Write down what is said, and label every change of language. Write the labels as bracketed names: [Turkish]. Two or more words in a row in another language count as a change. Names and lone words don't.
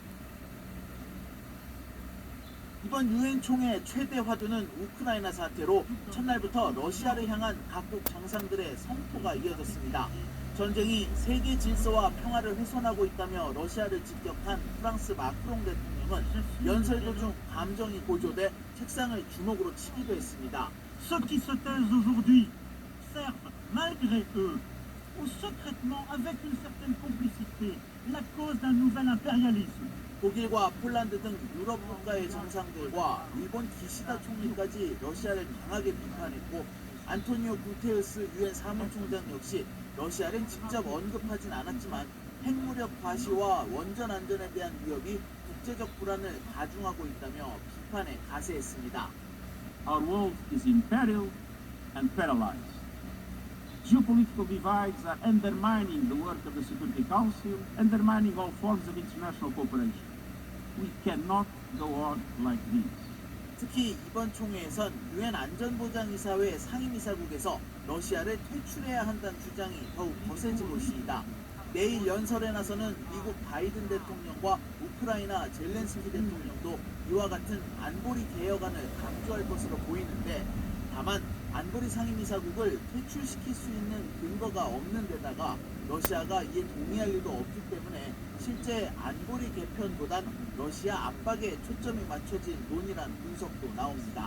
[Korean] 이번 유엔 총회 최대 화두는 우크라이나 사태로 첫날부터 러시아를 향한 각국 정상들의 성토가 이어졌습니다. 전쟁이 세계 질서와 평화를 훼손하고 있다며 러시아를 직격한 프랑스 마크롱 대통령은 연설 도중 감정이 고조돼 책상을 주먹으로 치기도 했습니다. [French] Ceux qui se taisent aujourd'hui servent, malgré eux, ou secrètement avec une certaine complicité, la cause d'un nouvel impérialisme. [Korean] 독일과 폴란드 등 유럽 국가의 정상들과 일본 기시다 총리까지 러시아를 강하게 비판했고 안토니오 구테우스 유엔 사무총장 역시 러시아를 직접 언급하진 않았지만 핵무력 과시와 원전 안전에 대한 위협이 국제적 불안을 가중하고 있다며 비판에 가세했습니다. [English] Our world is imperial and paralyzed. Geopolitical divides are undermining the work of the Security Council, undermining all forms of international cooperation. We cannot go on like this. [Korean] 특히 이번 총회에선 유엔 안전보장이사회 상임이사국에서 러시아를 퇴출해야 한다는 주장이 더욱 거세지고 있습니다. 내일 연설에 나서는 미국 바이든 대통령과 우크라이나 젤렌스키 대통령도 이와 같은 안보리 개혁안을 강조할 것으로 보이는데 다만 안보리 상임이사국을 퇴출시킬 수 있는 근거가 없는 데다가 러시아가 이에 동의할 리도 없기 때문에 실제 안보리 개편보단 러시아 압박에 초점이 맞춰진 논의란 분석도 나옵니다.